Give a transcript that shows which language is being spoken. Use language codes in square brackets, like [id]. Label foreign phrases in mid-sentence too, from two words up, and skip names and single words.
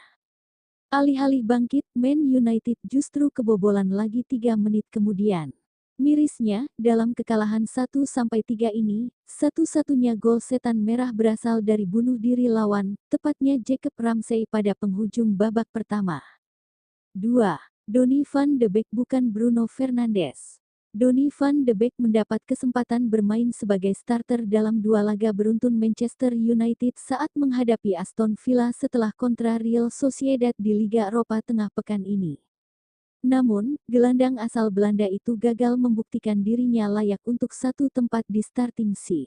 [id] Alih-alih bangkit, Man United justru kebobolan lagi 3 menit kemudian. Mirisnya, dalam kekalahan 1-3 ini, satu-satunya gol setan merah berasal dari bunuh diri lawan, tepatnya Jacob Ramsey pada penghujung babak pertama. 2. Donny van de Beek bukan Bruno Fernandes. Donny van de Beek mendapat kesempatan bermain sebagai starter dalam 2 laga beruntun Manchester United saat menghadapi Aston Villa setelah kontra Real Sociedad di Liga Eropa tengah pekan ini. Namun, gelandang asal Belanda itu gagal membuktikan dirinya layak untuk satu tempat di starting C.